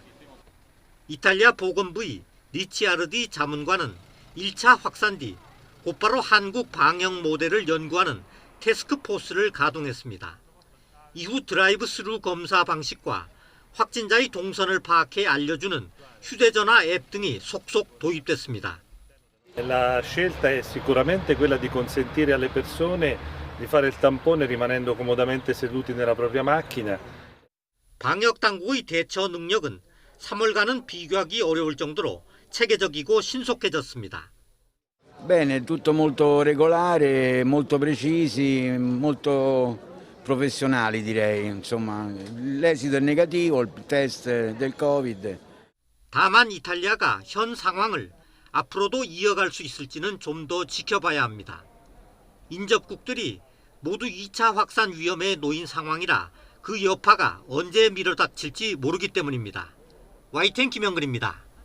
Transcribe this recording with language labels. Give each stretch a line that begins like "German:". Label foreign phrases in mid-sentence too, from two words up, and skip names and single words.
Korean: 이탈리아 보건부의 리치아르디 자문관은 1차 확산 뒤 곧바로 한국 방역 모델을 연구하는 태스크포스를 가동했습니다. 이후 드라이브 스루 검사 방식과 확진자의 동선을 파악해 알려주는 휴대전화 앱 등이 속속 도입됐습니다.
Italian: La scelta è sicuramente quella di consentire alle persone di fare il tampone rimanendo comodamente seduti nella propria macchina.
Korean: 방역 당국의 대처 능력은 3월과는 비교하기 어려울 정도로 체계적이고 신속해졌습니다.
Italian: Bene, tutto molto regolare, molto precisi, molto professionali direi. Insomma, l'esito è negativo, il test del Covid.
Korean: 다만 이탈리아가 현 상황을 앞으로도 이어갈 수 있을지는 좀 더 지켜봐야 합니다. 인접국들이 모두 2차 확산 위험에 놓인 상황이라 그 여파가 언제 밀어닥칠지 모르기 때문입니다. YTN 김영근입니다.